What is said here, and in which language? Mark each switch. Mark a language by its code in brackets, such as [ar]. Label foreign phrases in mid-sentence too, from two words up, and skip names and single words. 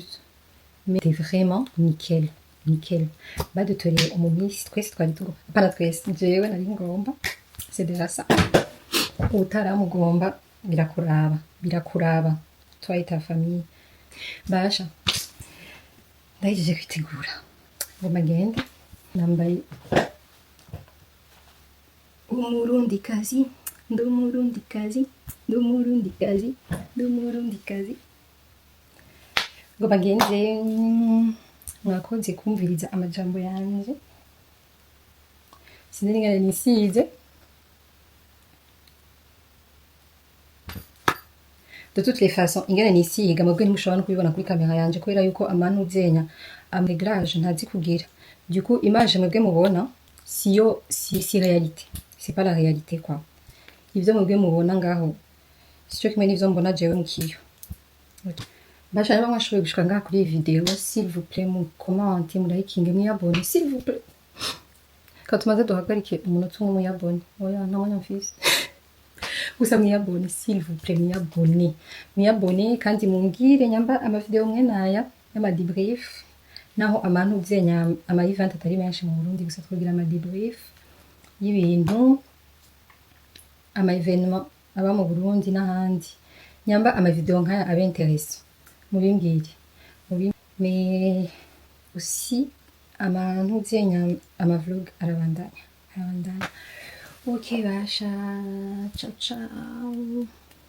[fr] Mais c'est vraiment nickel. Nickel. [rn] Badutoreye umumisi twese twari tugomba. Pana twese. Jewe nari ngomba. [fr] C'est déjà ça. [rn] Utaramugomba birakuraba. [fr] Toi et ta famille. [rn] Basha. Ndahejeje kwitegura. Ngo magende. Nambaye umurundikazi. Ndumurundikazi. Ngo bagenze mwakoze kumviriza amajambo yanje. Sinari ngane nisize. [fr] De toutes les façons, [rn] ingene nisiga mubwe ntimushobora no kubibona kuri kamera yanje kubera yuko amanu uzenya améglage ntazi kugira. [fr] Du coup, [rn] image mubwe mubona si réalité. [fr] C'est pas la réalité quoi. [rn] Ivyo mubwe mubona ngaho sico kimwe n'ivyo mbona jewe mukiyo. Basha rero mwashoboye gushika ngaha kuri iyi video, [fr] s'il vous plaît [rn] mu comment mu liking mwiyabone [fr] s'il vous plaît. [rn] Quand tumaze duhagarike umunota umwe mwiyabone. Oya nta mwanya mfise. Gusa mwiyabone [fr] s'il vous plaît [rn] mwiyabone kandi mumbwire nyamba amavideo mwe naya y'ama debrief naho amantu uzenya ama event atari menshi mu Burundi gusa twogira ama debrief y'ibintu ama événement aba mu Burundi n'ahandi nyamba ama video nkaya abenteresse mubimbwire [fr] mais aussi [rn] amantu uzenya ama vlog arabandanya. Ok Basha, [it] ciao ciao.